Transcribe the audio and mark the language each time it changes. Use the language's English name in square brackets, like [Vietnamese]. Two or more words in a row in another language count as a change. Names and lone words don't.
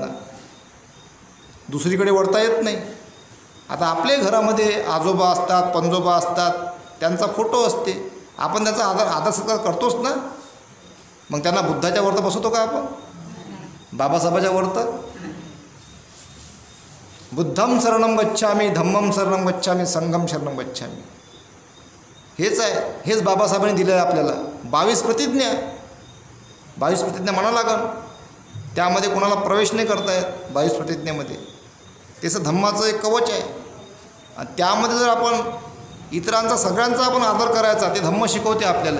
[Marathi] दुसरीकडे वळता येत नाही. आता आपल्या घरामध्ये आजोबा असतात, पणजोबा असतात, त्यांचा फोटो असते, आपण त्याचा आदर सत्कार करतोच ना. मग त्यांना बुद्धाच्या वरतं बसवतो का आपण? बाबासाहेबाच्या वरतं? [Pali] बुद्धम शरणम गच्छामी, धम्मम शरणम गच्छामी, संघम शरणम गच्छामी. [Marathi] हेच आहे, हेच बाबासाहेबांनी दिलं आहे आपल्याला. 22 प्रतिज्ञा, 22 प्रतिज्ञा म्हणा लागल. त्यामध्ये कोणाला प्रवेश नाही करता येत 22 प्रतिज्ञेमध्ये. त्याचं धम्माचं एक कवच आहे. आणि त्यामध्ये जर आपण इतरांचा सगळ्यांचा आपण आदर करायचा, ते धम्म शिकवते आपल्याला.